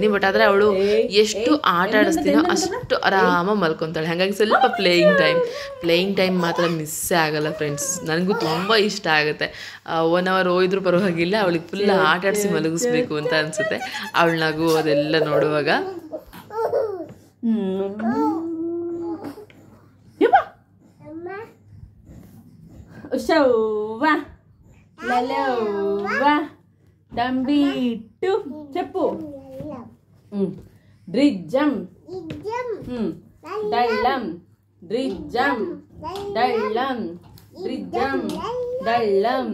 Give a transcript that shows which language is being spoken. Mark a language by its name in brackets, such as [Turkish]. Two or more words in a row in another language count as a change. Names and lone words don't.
[Kannada] ಬಟ್ ಆದರೆ ಅವಳು ಎಷ್ಟು ಆಟ ಆಡಿಸ್ತೀನೋ ಅಷ್ಟು ಆರಾಮಾಗಿ ಮಲ್ಕೊತಾಳೆ. ಹಾಗಾಗಿ ಸ್ವಲ್ಪ [English] playing time [Kannada] ಮಾತ್ರ ಮಿಸ್ಸೇ ಆಗಲ್ಲ ಫ್ರೆಂಡ್ಸ್. ನನಗೂ ತುಂಬ ಇಷ್ಟ ಆಗುತ್ತೆ. 1 hour ಹೋಯ್ದ್ರೂ ಪರವಾಗಿಲ್ಲ, ಅವಳಿಗೆ ಫುಲ್ ಆಟ ಆಡಿಸಿ ಮಲಗಿಸ್ಬೇಕು ಅಂತ ಅನಿಸುತ್ತೆ ಅವಳನ್ನಾಗೂ ಅದೆಲ್ಲ ನೋಡುವಾಗ. [Telugu] డంబిట్టు చెప్పు. డ్రిజ్జం డళ్ళం డ్రిజ్జం డళ్ళం డ్రిజ్జం డళ్ళం.